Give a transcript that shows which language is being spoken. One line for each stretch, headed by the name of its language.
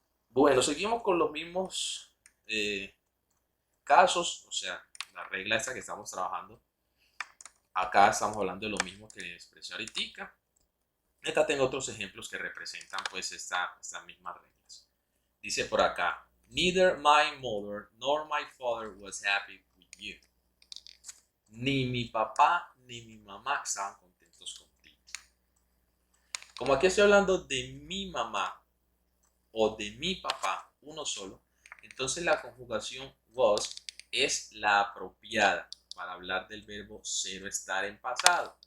Spanish: Bueno, seguimos con los mismos casos, o sea, la regla esta que estamos trabajando. Acá estamos hablando de lo mismo que expresé ahorita. Acá tengo otros ejemplos que representan pues estas mismas reglas. Dice por acá,
English: neither my mother nor my father was happy with you.
Spanish: Ni mi papá ni mi mamá estaban contentos contigo. Como aquí estoy hablando de mi mamá o de mi papá, uno solo, entonces la conjugación was es la apropiada para hablar del verbo ser o estar en pasado.